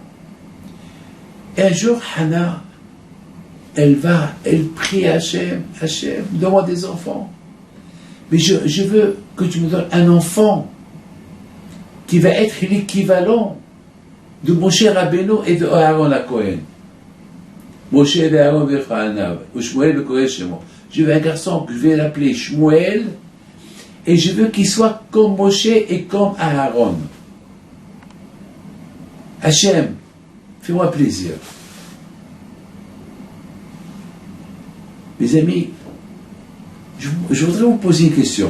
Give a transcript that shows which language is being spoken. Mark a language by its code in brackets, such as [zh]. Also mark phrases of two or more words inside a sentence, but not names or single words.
[fr] Et un jour, Hannah, elle prie à Hachem, donne-moi des enfants. Mais je veux que tu me donnes un enfant qui va être l'équivalent de Moshe Rabbeinu et de Aaron HaKohen. Moshe et Aaron Bechanav, ou Shmuel [he] בקוראי שמו. [fr] Je veux un garçon que je vais l'appeler Shmuel, et je veux qu'il soit comme Moshe et comme Aaron. Hachem, fais-moi plaisir. Mes amis, je voudrais vous poser une question.